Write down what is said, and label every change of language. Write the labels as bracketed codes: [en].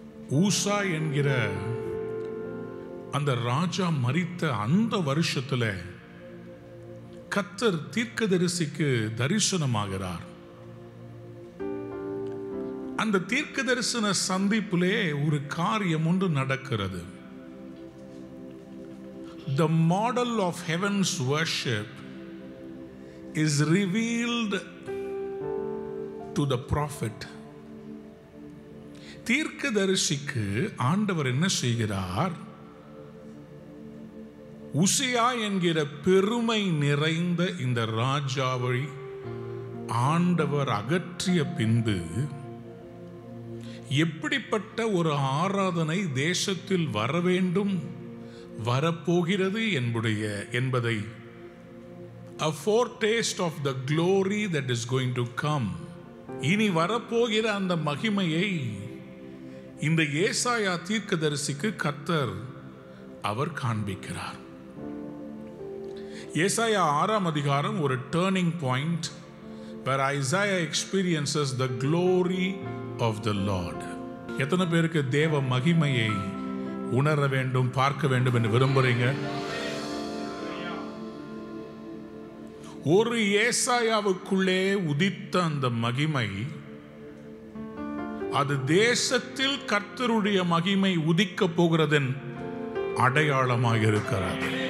[ta] ஊசா என்கிற அந்த ராஜா மரித்த அந்த வருஷத்துல கர்த்தர் தீர்க்கதரிசிக்கு தரிசனமாகிறார். அந்த தீர்க்க தரிசன சந்திப்பிலே ஒரு காரியம் ஒன்று நடக்கிறது. [en] The model of heaven's worship is revealed to the prophet. [ta] தீர்க்கதரிசிக்கு ஆண்டவர் என்ன செய்கிறார்? உசியா என்கிற பெருமை நிறைந்த இந்த ராஜாவை ஆண்டவர் அகற்றிய பின்பு எப்படிப்பட்ட ஒரு ஆராதனை தேசத்தில் வரவேண்டும், வரப்போகிறது என்பதை [en] a foretaste of the glory that is going to come, [ta] இனி வரப்போகிற அந்த மகிமையை இந்த ஏசாயா தீர்க்கதரிசிக்கு கர்த்தர் அவர் காண்பிக்கிறார். ஏசாயா 6ஆம் அதிகாரம் ஒரு [en] Turning point where Isaiah experiences the glory of the Lord. [ta] எத்தனை பேருக்கு தேவ மகிமையை உணர வேண்டும், பார்க்க வேண்டும் என்று விரும்புறீங்க? ஒரு ஏசாயாவுக்குள்ளே உதித்த அந்த மகிமை, அது தேசத்தில் கர்த்தருடைய மகிமை உதிக்க போகிறதன் அடையாளமாக இருக்கிறது.